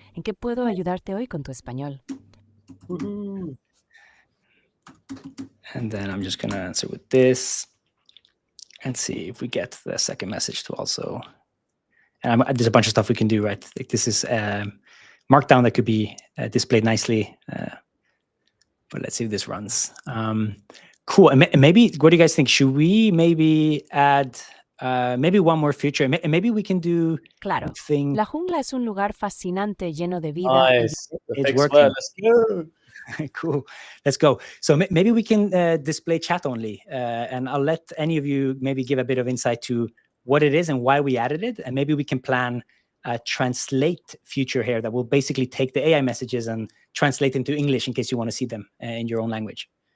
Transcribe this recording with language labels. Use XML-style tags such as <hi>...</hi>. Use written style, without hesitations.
<es>¿En qué puedo ayudarte hoy con tu español? Woohoo.</es> <en>And then I'm just going to answer with this and see if we get the second message to also. And there's a bunch of stuff we can do, right? Like, this is Markdown that could be displayed nicely. But let's see if this runs. Cool. And maybe, what do you guys think? Should we maybe add maybe one more feature? Maybe we can do.</en> <es>Claro.</es> <en>Thing.</en> <es>La jungla es un lugar fascinante, lleno de vida.</es> <en>Nice. It's working. Let's go. Cool. Let's go. So maybe we can display chat only, and I'll let any of you maybe give a bit of insight to what it is and why we added it, and maybe we can plan a translate feature here that will basically take the AI messages and translate them to English in case you want to see them in your own language.</en>